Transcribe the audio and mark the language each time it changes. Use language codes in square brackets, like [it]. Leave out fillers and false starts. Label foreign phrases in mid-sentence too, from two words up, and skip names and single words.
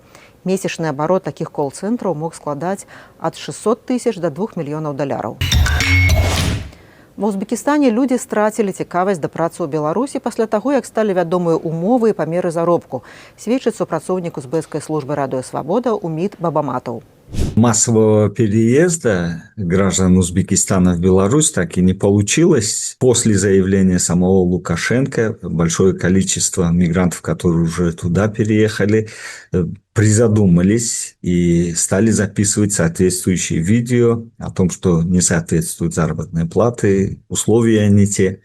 [be] Месячны абарот такіх колл-цэнтраў мог складаць ад 600 тысяч до 2 мільёнаў даляраў. Ва Узбекістане людзі страцілі цікавасць да працы ў Беларусі пасля таго, як сталі вядомыя умовы і памеры заробку, сведчыць супрацоўнік узбекскай службы «Радио Свобода» Умид Бабаматов. [ru] Массового переезда граждан Узбекистана в Беларусь так и не получилось. После заявления самого Лукашенко большое количество мигрантов, которые уже туда переехали, призадумались и стали записывать соответствующие видео о том, что не соответствуют заработные платы, условия не те.